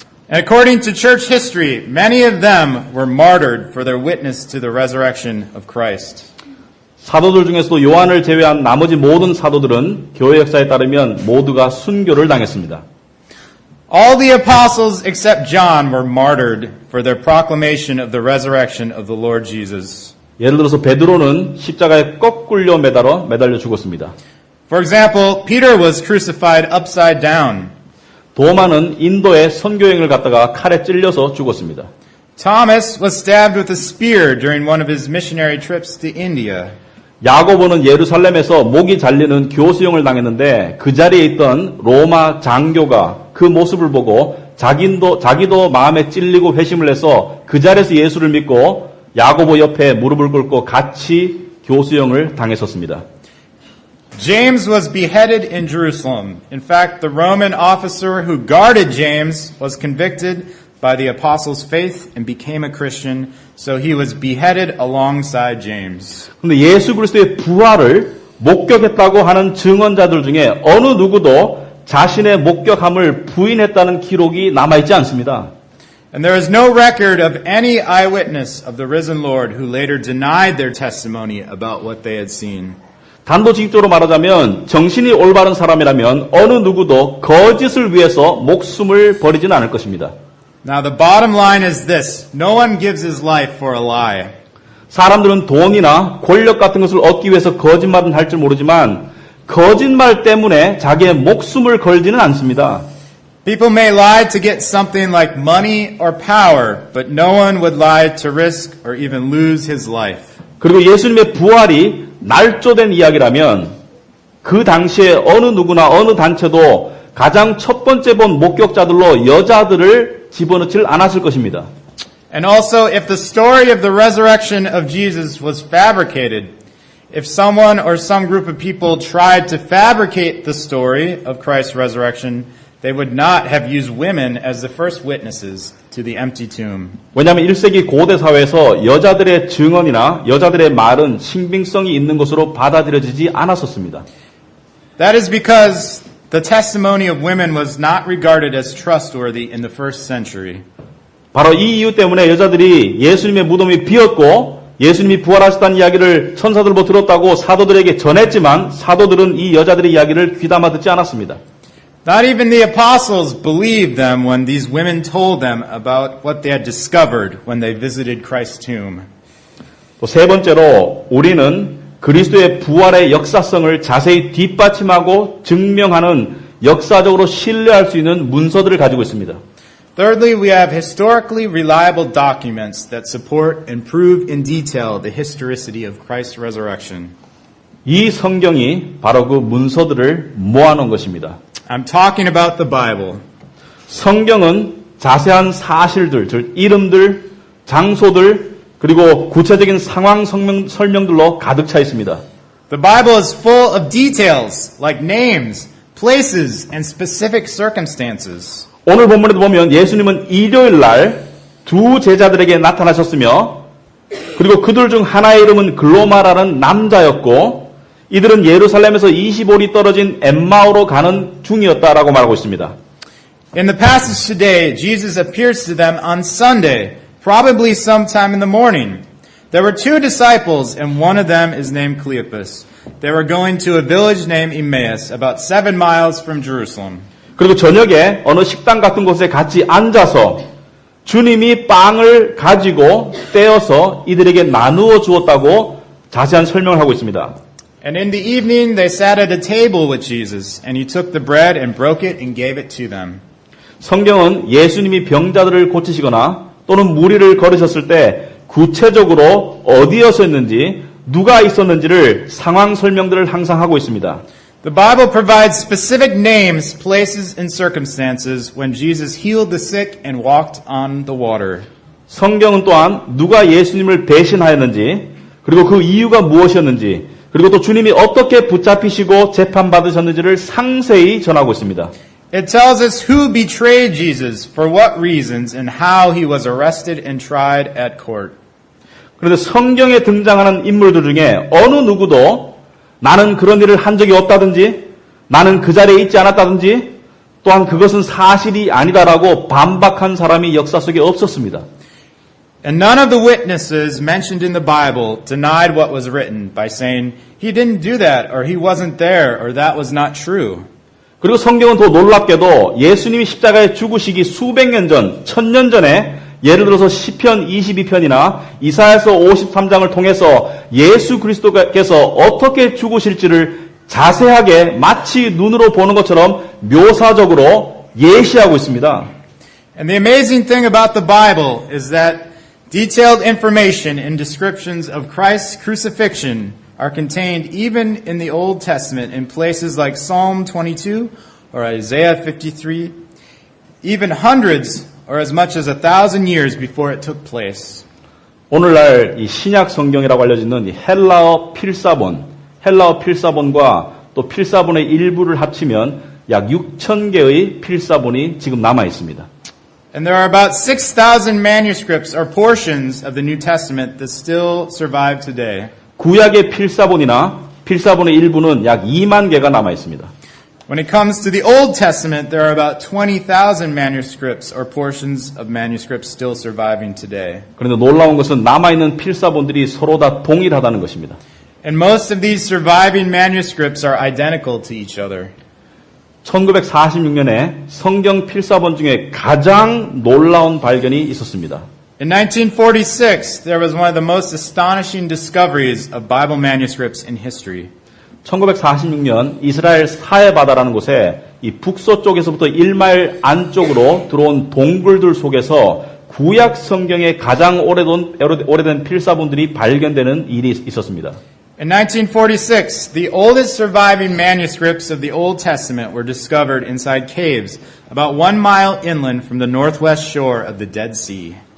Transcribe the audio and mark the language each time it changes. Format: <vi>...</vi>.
<en>And according to church history, many of them were martyred for their witness to the resurrection of Christ.</en> <ko>사도들 중에서도 요한을 제외한 나머지 모든 사도들은 교회 역사에 따르면 모두가 순교를 당했습니다.</ko> <en>All the apostles except John were martyred for their proclamation of the resurrection of the Lord Jesus.</en> <ko>예를 들어서 베드로는 십자가에 거꾸로 매달려 죽었습니다.</ko> <en>For example, Peter was crucified upside down.</en> <ko>도마는 인도에 선교행을 갔다가 칼에 찔려서 죽었습니다.</ko> <en>Thomas was stabbed with a spear during one of his missionary trips to India.</en> <ko>야고보는 예루살렘에서 목이 잘리는 교수형을 당했는데 그 자리에 있던 로마 장교가 그 모습을 보고 자기도 마음에 찔리고 회심을 해서 그 자리에서 예수를 믿고 야고보 옆에 무릎을 꿇고 같이 교수형을 당했었습니다.</ko> <en>James was beheaded in Jerusalem. In fact, the Roman officer who guarded James was convicted by the apostles' faith and became a Christian, so he was beheaded alongside James.</en> <ko>그런데 예수 그리스도의 부활을 목격했다고 하는 증언자들 중에 어느 누구도 자신의 목격함을 부인했다는 기록이 남아있지 않습니다.</ko> <en>And there is no record of any eyewitness of the risen Lord who later denied their testimony about what they had seen.</en> <ko>단도직입적으로 말하자면 정신이 올바른 사람이라면 어느 누구도 거짓을 위해서 목숨을 버리지는 않을 것입니다.</ko> <en>Now the bottom line is this. No one gives his life for a lie.</en> <ko>사람들은 돈이나 권력 같은 것을 얻기 위해서 거짓말은 할 줄 모르지만 거짓말 때문에 자기의 목숨을 걸지는 않습니다.</ko> <en>People may lie to get something like money or power, but no one would lie to risk or even lose his life.</en> <ko>그리고 예수님의 부활이 날조된 이야기라면 그 당시에 어느 누구나 어느 단체도 가장 첫 번째 본 목격자들로 여자들을 집어넣질 않았을 것입니다.</ko> <en>And also, if the story of the resurrection of Jesus was fabricated, if someone or some group of people tried to fabricate the story of Christ's resurrection, they would not have used women as the first witnesses to the empty tomb.</en> <ko>왜냐하면 1세기 고대 사회에서 여자들의 증언이나 여자들의 말은 신빙성이 있는 것으로 받아들여지지 않았었습니다.</ko> <en>That is because the testimony of women was not regarded as trustworthy in the first century.</en> <ko>바로 이 이유 때문에 여자들이 예수님의 무덤이 비었고 예수님이 부활하셨다는 이야기를 천사들도 들었다고 사도들에게 전했지만 사도들은 이 여자들의 이야기를 귀담아 듣지 않았습니다.</ko> <en>Not even the apostles believed them when these women told them about what they had discovered when they visited Christ's tomb.</en> <ko>또 세 번째로 우리는 그리스도의 부활의 역사성을 자세히 뒷받침하고 증명하는 역사적으로 신뢰할 수 있는 문서들을 가지고 있습니다.</ko> <en>Thirdly, we have historically reliable documents that support and prove in detail the historicity of Christ's resurrection.</en> <ko>이 성경이 바로 그 문서들을 모아놓은 것입니다.</ko> <en>I'm talking about the Bible.</en> <ko>성경은 자세한 사실들, 즉 이름들, 장소들, 그리고 구체적인 상황 설명들로 가득 차 있습니다.</ko> <en>The Bible is full of details like names, places, and specific circumstances.</en> <ko>오늘 본문에도 보면 예수님은 일요일 날 두 제자들에게 나타나셨으며 그리고 그들 중 하나의 이름은 글로마라는 남자였고 이들은 예루살렘에서 25리 떨어진 엠마오로 가는 중이었다라고 말하고 있습니다.</ko> <en>In the passage today, Jesus appears to them on Sunday, probably sometime in the morning. There were two disciples, and one of them is named Cleopas. They were going to a village named Emmaus, about 7 miles from Jerusalem.</en> <ko>그리고 저녁에 어느 식당 같은 곳에 같이 앉아서 주님이 빵을 가지고 떼어서 이들에게 나누어 주었다고 자세한 설명을 하고 있습니다.</ko> <en>And in the evening, they sat at a table with Jesus, and he took the bread and broke it and gave it to them.</en> <ko>성경은 예수님이 병자들을 고치시거나 또는 무리를 걸으셨을 때 구체적으로 어디였었는지 누가 있었는지를 상황 설명들을 항상 하고 있습니다.</ko> <en>The Bible provides specific names, places, and circumstances when Jesus healed the sick and walked on the water.</en> <ko>성경은 또한 누가 예수님을 배신하였는지 그리고 그 이유가 무엇이었는지 그리고 또 주님이 어떻게 붙잡히시고 재판받으셨는지를 상세히 전하고 있습니다.</ko> <en>It tells us who betrayed Jesus, for what reasons, and how he was arrested and tried at court.</en> <ko>그런데 성경에 등장하는 인물들 중에 어느 누구도 나는 그런 일을 한 적이 없다든지 나는 그 자리에 있지 않았다든지 또한 그것은 사실이 아니다라고 반박한 사람이 역사 속에 없었습니다.</ko> <en>And none of the witnesses mentioned in the Bible denied what was written by saying, he didn't do that, or he wasn't there, or that was not true.</en> <ko>그리고 성경은 더 놀랍게도 예수님이 십자가에 죽으시기 수백 년 전, 1000년 전에 예를 들어서 시편 22편이나 이사야서 53장을 통해서 예수 그리스도께서 어떻게 죽으실지를 자세하게 마치 눈으로 보는 것처럼 묘사적으로 예시하고 있습니다.</ko> <en>And the amazing thing about the Bible is that detailed information and descriptions of Christ's crucifixion are contained even in the Old Testament in places like Psalm 22 or Isaiah 53, even hundreds or as much as 1,000 years before it took place.</en> <ko>오늘날 이 신약 성경이라고 알려지는 이 헬라어 필사본과 또 필사본의 일부를 합치면 약 6,000개의 필사본이 지금 남아 있습니다.</ko> <en>And there are about 6,000 manuscripts or portions of the New Testament that still survive today.</en> <ko>구약의 필사본이나 필사본의 일부는 약 2만 개가 남아 있습니다.</ko> <en>When it comes to the Old Testament, there are about 20,000 manuscripts or portions of manuscripts still surviving today.</en> <ko>그런데 놀라운 것은 남아있는 필사본들이 서로 다 동일하다는 것입니다.</ko> <en>And most of these surviving manuscripts are identical to each other.</en> <ko>1946년에 성경 필사본 중에 가장 놀라운 발견이 있었습니다.</ko> <en>In 1946, there was one of the most astonishing discoveries of Bible manuscripts in history.</en> <ko>1946년 이스라엘 사해바다라는 곳에 이 북서쪽에서부터 1마일 안쪽으로 들어온 동굴들 속에서 구약 성경의 가장 오래된 필사본들이 발견되는 일이 있었습니다.</ko> <en>In 1946, the oldest surviving manuscripts of the Old Testament were discovered inside caves about 1 mile inland from the northwest shore of the Dead Sea.</en>